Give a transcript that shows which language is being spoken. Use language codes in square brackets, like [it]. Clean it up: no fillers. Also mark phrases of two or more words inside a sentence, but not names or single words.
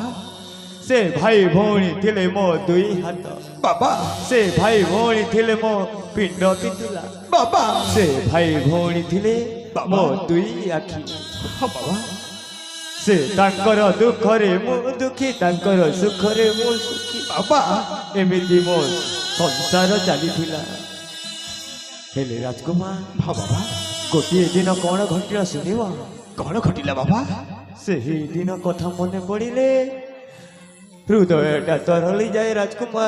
[or] ସେ ଭାଇ ଭଉଣୀ ଥିଲେ ମୋ ଦୁଇ ହାତ बाबा ସେ ଭାଇ ଭଉଣୀ ଥିଲେ ମୋ ପିଣ୍ଡ ପିଟୁଲା बाबा ସେ ଭାଇ ଭଉଣୀ ଥିଲେ बाबा। ମୋ ଦୁଇ ଆଖି ହଁ ବାବା ସେ ତାଙ୍କର ଦୁଃଖରେ ମୁଁ ଦୁଃଖୀ ତାଙ୍କର ସୁଖରେ ମୁଁ ସୁଖୀ बाबा ଏମିତି ମୋ ସଂସାର ଚାଲିଥିଲା ହେଲେ ରାଜକୁମାର ହଁ ବାବା ଗୋଟେ ଦିନ କଉଣ ଘଟଣା ଶୁଣିବ କଉଣ ଘଟିଲା ବାବା ସେ ଦିନ କଥା ମନ ପଡ଼େ ହୃଦୟଟା ତରଳି ଯାଏ ରାଜକୁମାର